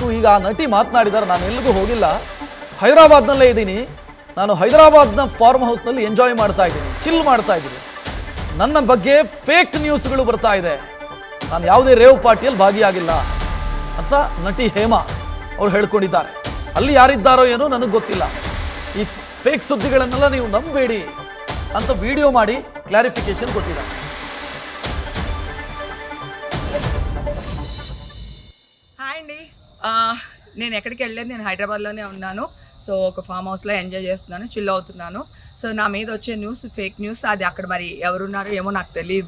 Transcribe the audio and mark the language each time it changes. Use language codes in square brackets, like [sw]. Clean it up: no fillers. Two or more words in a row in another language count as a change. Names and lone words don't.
[kn] ಈಗ ಆ ನಟಿ ಮಾತನಾಡಿದ್ದಾರೆ, ನಾನು ಎಲ್ಲಿಗೂ ಹೋಗಿಲ್ಲ, ಹೈದರಾಬಾದ್ನಲ್ಲೇ ಇದ್ದೀನಿ, ನಾನು ಹೈದರಾಬಾದ್ನ [en] farm house [kn] ಎಂಜಾಯ್ ಮಾಡ್ತಾ ಇದ್ದೀನಿ, ಚಿಲ್ ಮಾಡ್ತಾ ಇದ್ದೀನಿ, ನನ್ನ ಬಗ್ಗೆ [en] fake news [kn] ಬರ್ತಾ ಇದೆ, ನಾನು ಯಾವುದೇ [en] rave party [kn] ಭಾಗಿಯಾಗಿಲ್ಲ ಅಂತ ನಟಿ ಹೇಮಾ ಅವ್ರು ಹೇಳ್ಕೊಂಡಿದ್ದಾರೆ. ಅಲ್ಲಿ ಯಾರಿದ್ದಾರೋ ಏನೋ ನನಗೆ ಗೊತ್ತಿಲ್ಲ, ಈ ಫೇಕ್ ಸುದ್ದಿಗಳನ್ನೆಲ್ಲ ನೀವು ನಂಬೇಡಿ ಅಂತ ವಿಡಿಯೋ ಮಾಡಿ ಕ್ಲಾರಿಫಿಕೇಶನ್ ಕೊಟ್ಟಿದ್ದಾರೆ. [te] హాయ్ అండి, నేను ఎక్కడికి వెళ్ళలేదు, నేను హైదరాబాద్లోనే ఉన్నాను. సో ఒక [en] farm house [te] ఎంజాయ్ చేస్తున్నాను, చిల్ అవుతున్నాను. సో నా మీద వచ్చే [en] news fake news, [te] అది అక్కడ మరి ఎవరున్నారో ఏమో నాకు తెలియదు.